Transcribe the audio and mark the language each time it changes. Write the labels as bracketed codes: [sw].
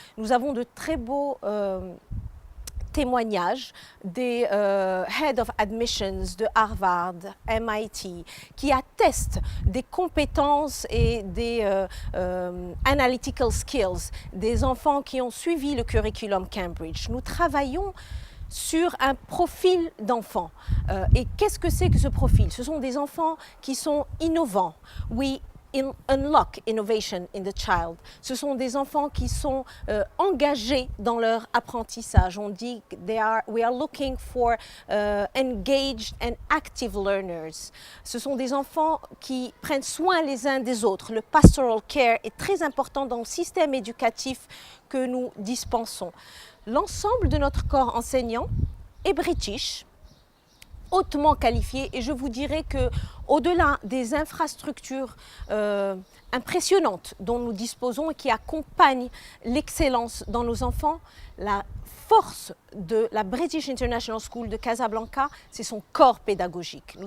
[fr] Nous avons de très beaux témoignages des Head of Admissions de Harvard, MIT, qui attestent des compétences et des analytical skills des enfants qui ont suivi le curriculum Cambridge. Nous travaillons sur un profil d'enfant. Et qu'est-ce que c'est que ce profil? Ce sont des enfants qui sont innovants. [en] We unlock innovation in the child. [fr] Ce sont des enfants qui sont engagés dans leur apprentissage. On dit [en] we are looking for engaged and active learners. [fr] Ce sont des enfants qui prennent soin les uns des autres. Le pastoral care est très important dans le système éducatif que nous dispensons. L'ensemble de notre corps enseignant est british, hautement qualifié, et je vous dirais que au-delà des infrastructures impressionnantes dont nous disposons et qui accompagnent l'excellence dans nos enfants, la force de la British International School de Casablanca, c'est son corps pédagogique.